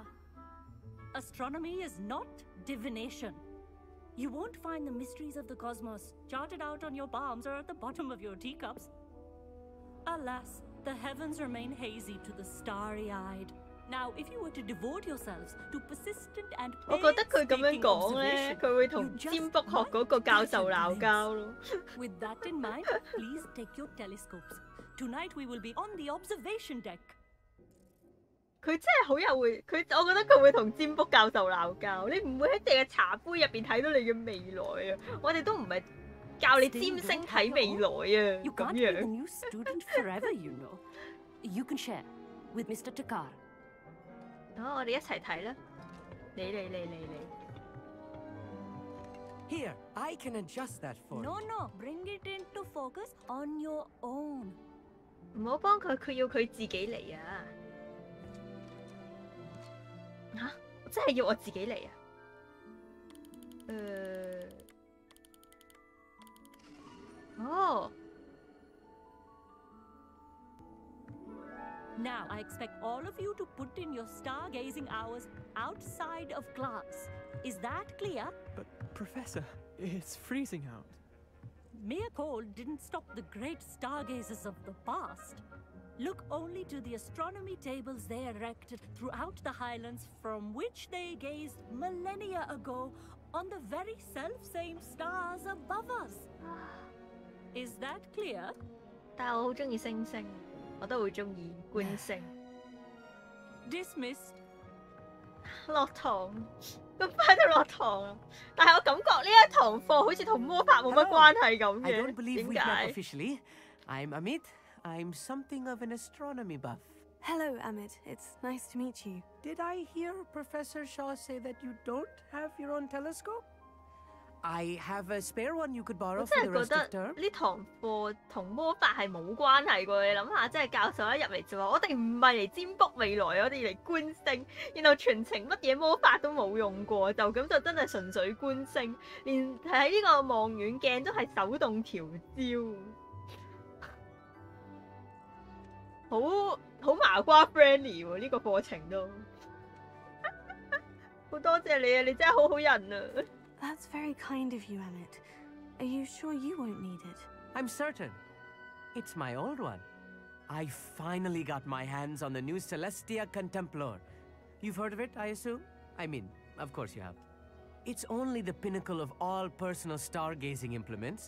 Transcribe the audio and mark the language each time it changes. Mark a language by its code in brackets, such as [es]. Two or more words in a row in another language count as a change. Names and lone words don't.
[en] Astronomy is not divination. You won't find the mysteries of the cosmos charted out on your palms or at the bottom of your teacups. Alas, the heavens remain hazy to the starry-eyed. Now, if you were to devote yourselves to persistent and [yue] 我覺得佢咁樣講咧，佢會同占卜學嗰個教授鬧交咯。 [en] With that in mind, please take your telescopes. Tonight we will be on the observation deck. [yue] 佢真係好有會，我覺得佢會同占卜教授鬧交。你唔會喺你嘅茶杯入邊睇到你嘅未來啊！我哋都唔係教你占星睇未來啊，咁樣。 [en] You can't be the new student forever, you know. You can share with Mr. Takar. [yue] 好，我哋一齊睇啦。你。 [en] Here, I can adjust that for you. No, bring it into focus on your own. [yue] 唔好幫佢，佢要佢自己嚟啊！嚇，真係要我自己嚟啊？哦。 [en] Now, I expect all of you to put in your stargazing hours outside of class. Is that clear? But, Professor, it's freezing out. Mere cold didn't stop the great stargazers of the past. Look only to the astronomy tables they erected throughout the highlands from which they gazed millennia ago on the very self-same stars above us. Is that clear? [yue] 但係我好中意星星。我都會中意觀星。 [en] Dismissed。 [yue] 落堂，咁快就落堂啦！但係我感覺呢一堂課好似同魔法冇乜關係咁嘅。 [en] I don't believe we've met [yue] 點解？ [en] officially. I'm Amit. I'm something of an astronomy buff. Hello, Amit. It's nice to meet you. Did I hear Professor Shaw say that you don't have your own telescope? I have a spare one you could borrow for the rest of term. [yue] 呢堂課同魔法係冇關係㗎，你諗下，即係教授一入嚟就話：我哋唔係嚟占卜未來，我哋嚟觀星。然後全程乜嘢魔法都冇用過，就咁就真係純粹觀星，連喺呢個望遠鏡都係手動調焦。好麻瓜 friendly 喎，呢個課程都好多謝你啊！你真係好好人啊！ [en] That's very kind of you, Emmett. Are you sure you won't need it? I'm certain. It's my old one. I finally got my hands on the new Celestia Contemplor. You've heard of it, I assume? I mean, of course you have. It's only the pinnacle of all personal stargazing implements.